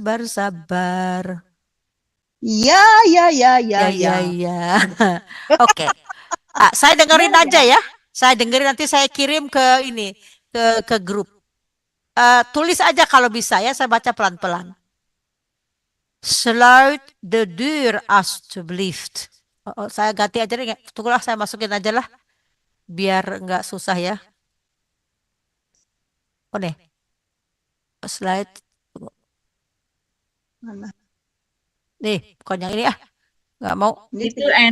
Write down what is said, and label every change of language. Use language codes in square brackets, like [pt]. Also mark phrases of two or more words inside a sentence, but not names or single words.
[id] Ya. Oke. Saya dengerin aja ya. Saya dengerin, nanti saya kirim ke ini, ke grup. Tulis aja kalau bisa ya, saya baca pelan-pelan. [nl] Sluit de deur alstublieft. [id] Saya ganti aja deh. Tunggulah, saya masukin aja lah. Biar nggak susah ya. Oh nih. Slide. Mana? Nih, bukan yang ini ah. Nggak mau.